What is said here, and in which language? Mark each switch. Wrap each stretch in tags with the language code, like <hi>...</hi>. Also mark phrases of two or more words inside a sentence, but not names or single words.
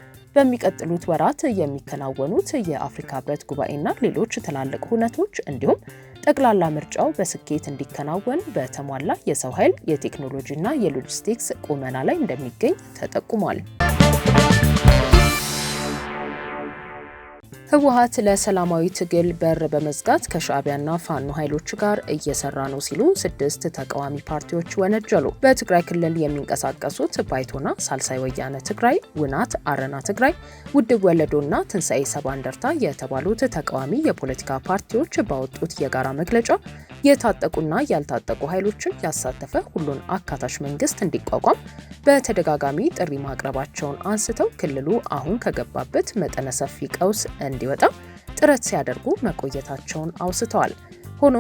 <am>በሚቀጥሉት ወራት የሚከናወኑት የአፍሪካ ህብረት ጉባኤና ሌሎች ትላልቅ ሁነቶች እንዲሁም ጠቅላላ ምርጫው በስኬት እንዲከናወን በተሟላ የሰው ኃይል የቴክኖሎጂና የሎጂስቲክስ ቁመና ላይ እንደሚገኝ ተጠቁሟል። ህወሓት ለሰላማዊ ትግል በር በመዝጋት ከሻዕቢያና ፋኖ ኃይሎች ጋር እየሰራ ነው ሲሉ 6 ተቃዋሚ ፓርቲዎች ወነጀሉ። በትግራይ ክልል የሚንቀሳቀሱት ባይቶና፣ ሳልሳይ ወያነ ትግራይ፣ ውናት፣ አረና ትግራይ፣ ውድብ ወለዶና ትንሳኤ ሰባ እንደርታ የተባሉት ተቃዋሚ የፖለቲካ ፓርቲዎች ባወጡት የጋራ መግለጫ የታጠቁና ያልታጠቁ ኃይሎችን ያሳተፈ ሁሉን አካታች መንግስት እንዲቋቋም በተደጋጋሚ ጥሪ ማቅረባቸውን አንስተው ክልሉ አሁን ከገባበት መጠነ ሰፊ ቀውስ እንዲወጣ ጥረት ሲያደርጉ መቆየታቸውን አውስተዋል። ሆኖም</am>